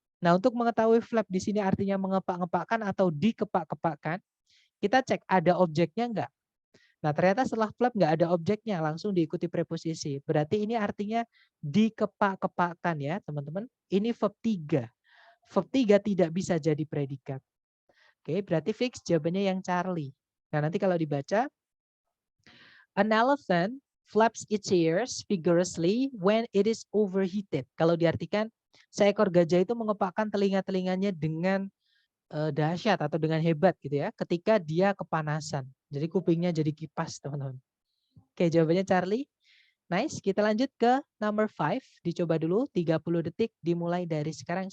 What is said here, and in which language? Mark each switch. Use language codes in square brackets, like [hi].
[id] Nah, untuk mengetahui flap di sini artinya mengepak-ngepakkan atau dikepak-kepakkan, kita cek ada objeknya enggak. Nah, ternyata setelah flap nggak ada objeknya, langsung diikuti preposisi. Berarti ini artinya dikepak-kepakkan ya, teman-teman. Ini verb 3. Verb 3 tidak bisa jadi predikat. Oke, berarti fix jawabannya yang Charlie. Nah, nanti kalau dibaca, [en] an elephant flaps its ears vigorously when it is overheated. [id] Kalau diartikan, seekor gajah itu mengepakkan telinga-telinganya dengan dahsyat atau dengan hebat gitu ya, ketika dia kepanasan. Jadi kupingnya jadi kipas, teman-teman. Oke, jawabannya Charlie. Nice, kita lanjut ke number 5. Dicoba dulu 30 detik dimulai dari sekarang.